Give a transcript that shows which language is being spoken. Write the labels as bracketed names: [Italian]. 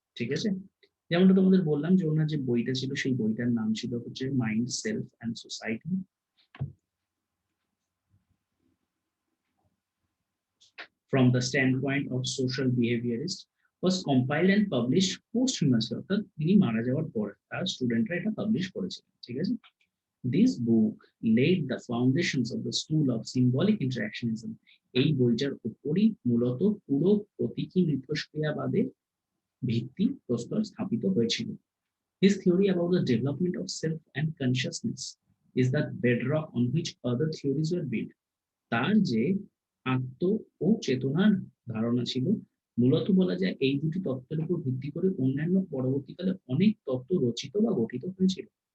[Bangla] ঠিক আছে, যেমনটা তোমাদের বললাম যে ওনার যে বইটা ছিল সেই বইটার নাম ছিল হচ্ছে mind, self and society [English] from the standpoint of social behaviorist, was compiled and published posthumously, [Bangla] অর্থাৎ তিনি মারা যাওয়ার পর তার স্টুডেন্টরা এটা পাবলিশ করেছিলেন। ঠিক আছে, [English] this book laid the foundations of the school of symbolic interactionism. [Bangla] এই বইটার উপরই মূলত পুরো প্রতীকী মিথস্ক্রিয়াবাদের ভিত্তি প্রস্তর স্থাপিত হয়েছিল। [English] His theory about the development of self and consciousness is the bedrock on which other theories were built. [Bangla] তার যে আত্ম ও চেতনার ধারণা ছিল, মূলত বলা যায় এই দুটি তত্ত্বের উপর ভিত্তি করে অন্যান্য পরবর্তীকালে অনেক তত্ত্ব রচিত বা গঠিত হয়েছিল।